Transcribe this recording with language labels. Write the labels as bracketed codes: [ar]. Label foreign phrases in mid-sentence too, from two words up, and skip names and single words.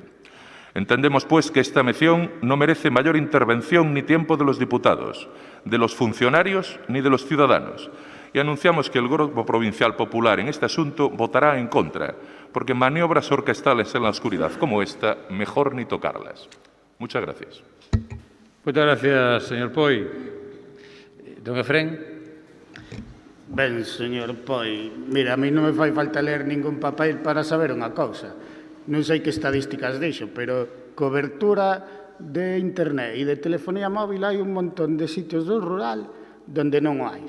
[es] Entendemos, pues, que esta moción no merece mayor intervención ni tiempo de los diputados, de los funcionarios ni de los ciudadanos, y anunciamos que el Grupo Provincial Popular en este asunto votará en contra, porque maniobras orquestales en la oscuridad como esta, mejor ni tocarlas. Muchas gracias. Muchas gracias, señor Poi. Don Efrén. [gl] Ben, señor Poi, mira, a mí non me fai falta ler ningún papel para saber unha cousa. Non sei que estadísticas dixo, pero cobertura de internet e de telefonía móvil hai un montón de sitios do rural donde non hai.